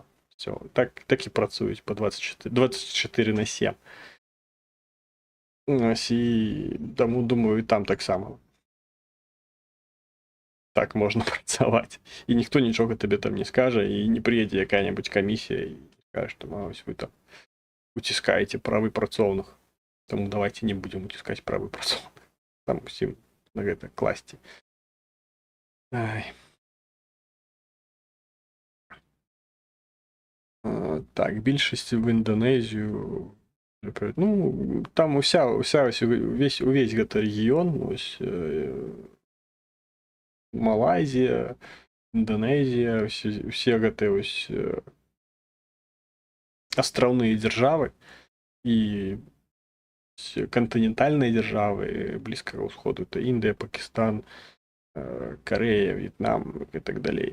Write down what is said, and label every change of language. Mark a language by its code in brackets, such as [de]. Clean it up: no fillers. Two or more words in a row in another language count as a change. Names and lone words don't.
[uk] Все, так і працюють по 24/7. Ось, і тому, думаю, і там так само. Так можна працювати. І ніхто нічого тобі там не скаже, і не приїде яка-небудь комісія і скаже, що ось ви там [be] утискаете правы працоўных. [ru] Тому давайте не будем утискать [be] правы працоўных. Там усім на гэта класці. Ай. [uk] Так, більшість в Індонезію. [be] Ну, там увесь гэты рэгіён, ось Малайзія, Індонезія, усе гэтыя ось астраўныя дзяржавы і кантынентальныя дзяржавы блізкага ўсходу, это Індыя, Пакістан, Карэя, В'етнам і так далей.